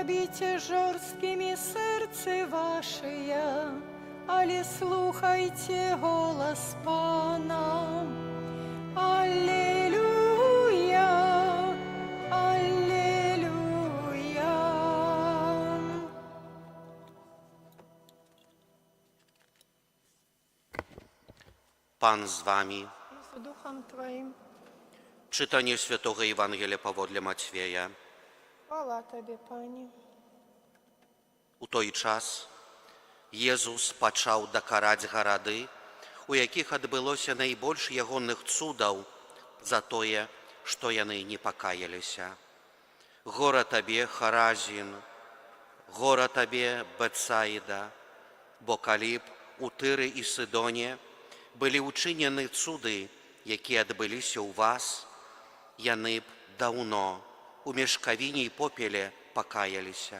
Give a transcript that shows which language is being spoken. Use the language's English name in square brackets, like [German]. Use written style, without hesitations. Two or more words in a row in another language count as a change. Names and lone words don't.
[Belarusian] будьте жорсткими серцы вашыя, але слухайте голос Пана. Аллилуйя, аллилуйя. [Polish] Pan z wami. Z duchem Twoim. Czytanie Świętego Ewangelia powodle Macieja. Chwała Tobie, Panie. [Belarusian] У той час Єзус пачаў дакараць гарады, у якіх адбылося найбольш ягоных цудаў за тое, што яны не пакаяліся. Гора табе, Харазін, гора табе, Бетсаіда, бо калі б у Тыры і Сидоне былі ўчынены цуды, якія адбыліся ў вас, яны б даўно у мешкавіне і попеле пакаяліся.